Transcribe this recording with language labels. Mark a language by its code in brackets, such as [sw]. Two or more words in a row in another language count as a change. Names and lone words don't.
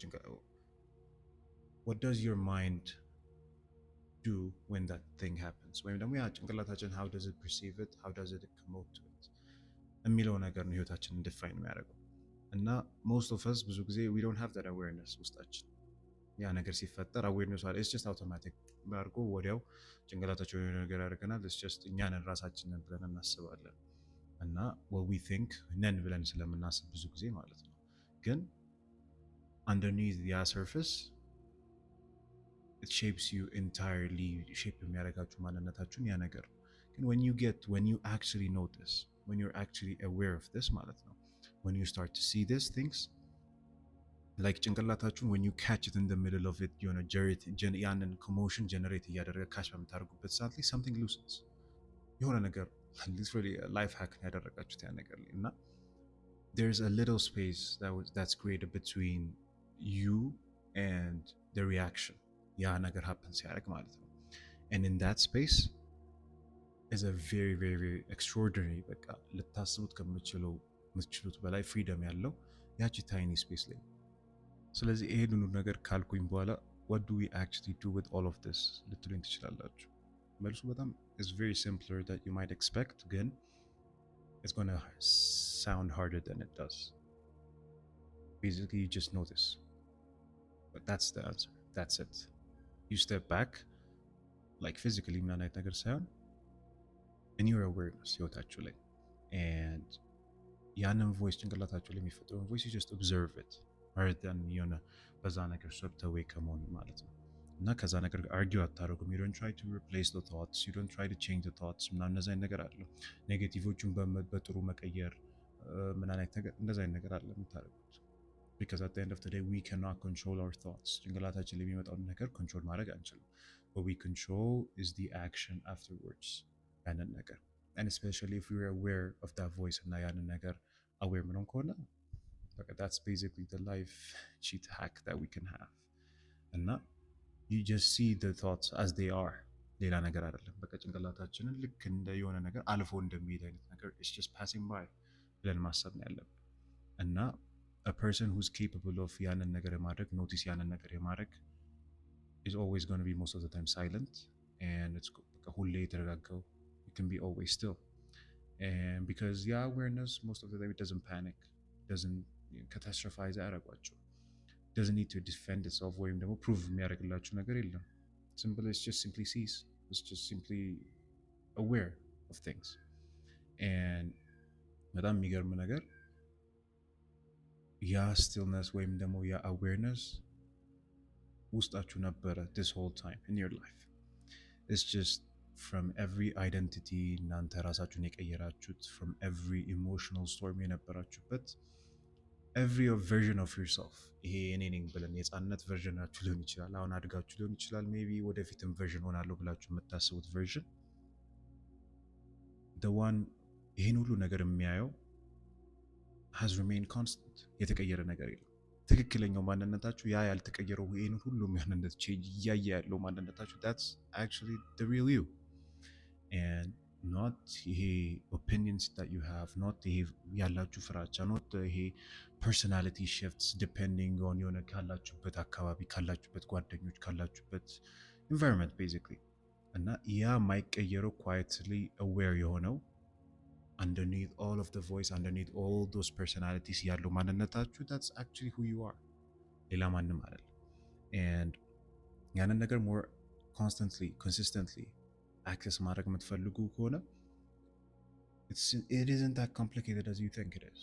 [en] what does your mind do when that thing happens [am] ወይም ደግሞ ያ ጭንቅላታችን [en] how does it perceive it how does it promote to it [am] የሚለው ነገር ነው ህይወታችንን [en] define [am] የሚያደርገው እና [en] most of us [am] ብዙ ጊዜ [en] we don't have that awareness [am] ውስጣችን ያ ነገር ሲፈጠር [en] awareness አለ it's just automatic [am] አድርጎ ወዲያው ጭንቅላታችን የሆነ ነገር ያደርገናል [en] it's just [am] እኛንን ራሳችንን ብለን እናስባለን እና [en] what we think [am] ነን ብለን ስለምናስብ ብዙ ጊዜ ማለት ነው ግን [en] underneath the surface it shapes you entirely shape [am] የሚያደርጋችሁ ማንነታችሁን ያ ነገር ግን [en] when you actually notice when you're actually aware of this [am] ማለት ነው [en] when you start to see these things like ጭንቅላታችሁን when you catch it in the middle of it ያንን commotion generate [am] እያደረገ ካች በምታደርጉበት ሰዓት ላይ [en] something loosens [am] የሆነ ነገር [en] literally life hack ያደረጋችሁት [am] ያ ነገር ላይ እና [en] there's a little space that's created between you and the reaction [am] ያ ነገር [en] happens [am] ሲያደርግ ማለት ነው [en] and in that space is a very very very extraordinary [am] በቃ ልታስቡት ከምትችሉት በላይ ፍሪደም ያለው ያቺ ታይኒ ስፔስ ላይ ስለዚህ ይሄን ሁሉ ነገር ካልኩኝ በኋላ [en] what do we actually do with all of this [am] ልትሉኝ ትችላላችሁ መልሱ በጣም [en] is very simpler that you might expect ግን it's gonna sound harder than it does basically you just notice but that's the answer that's it you step back like physically [am] ምን አይነት ነገር ሳይሆን [en] in your awareness [am] ህይወታችሁ ላይ and ያንን ቮይስ ጭንቅላታቸው ላይ የሚፈጠረውን ቮይስ [en] just observe it [am] rather than የሆነ በዛ ነገር ሰብተ ወይ ከመሆን ማለት ነው። እና ከዛ ነገር አርጊው አታደርጉም። [en] you don't try to replace the thoughts, [am] you don't try to change the thoughts ምናምን እንደዛ አይነት ነገር አለ። ኔጌቲቮቹን በጥሩ መቀየር ምን አይነት ነገር እንደዛ አይነት ነገር አለ የምታደርጉት። [en] because at the end of the day we cannot control our thoughts [am] ጭንቅላታችን ላይ የሚመጣውን ነገር ኮንትሮል ማድረግ አንችልም። [en] what we control is the action afterwards [am] ያንን ነገር [en] and especially if we're aware of that voice [am] እና ያንን ነገር [en] aware [am] ምንም ከሆነ [en] that's basically the life cheat hack that we can have እና you just see the thoughts as they are [am] ሌላ ነገር አይደለም። በቃ ጭንቅላታችንን ልክ እንደ የሆነ ነገር አልፎ እንደሚሄድ አይነት ነገር [en] it's just passing by [am] ብለን ማሰብ ነው ያለብን እና [en] a person who's capable of [am] ያንን ነገር የማድረግ ኖቲስ ያንን ነገር የማድረግ is [en] always going to be most of the time silent and it's [am] በቃ ሁሌ የተረጋጋው [en] it can be always still and because awareness most of the time it doesn't panic, doesn't catastrophize አያረጓቸው, doesn't need to defend itself [am] ወይም ደግሞ [en] prove [am] የሚያደርግላችሁ ነገር የለም። [en] simple it's just simply sees, it's just simply aware of things and [am] በጣም የሚገርም ነገር ያ [en] stillness [am] ወይም ደግሞ ያ [en] awareness [am] ውስጣችሁ ነበረ [en] this whole time in your life. It's just from every identity [am] እናንተ ራሳችሁን የቀየራችሁት, [en] from every emotional storm [am] የነበራችሁበት, [en] every version of yourself [am] ይሄ እኔ ነኝ ብለን የህፃንነት ቨርዥናችሁ ሊሆን ይችላል፣ አሁን አድጋችሁ ሊሆን ይችላል፣ ሜቢ ወደፊትም ቨርዥን ሆናለሁ ብላችሁ የምታስቡት ቨርዥን [en] the one [am] ይሄን ሁሉ ነገር የሚያየው [en] has remained constant [am] የተቀየረ ነገር የለም። ትክክለኛው ማንነታችሁ ያ ያልተቀየረው ይሄን ሁሉ ማንነት ቼንጅ እያየ ያለው ማንነታችሁ that's [en] actually the real you and not ይሄ opinions that you have, not [am] ይሄ ያላችሁ ፍራቻ, [en] not ይሄ personality [am] shifts depending on የሆነ ካላችሁበት አካባቢ ካላችሁበት ጓደኞች ካላችሁበት environment basically እና ያ ማይቀየረው [en] quietly aware [am] የሆነው [en] underneath all of the voice, underneath all those personalities [am] ያለው ማንነታችሁ [en] that's actually who you are [am] ሌላ ማንም አይደለም and ያንን ነገር [en] more constantly consistently access [am] ማድረግ የምትፈልጉ ከሆነ [en] it isn't that complicated as you think it is.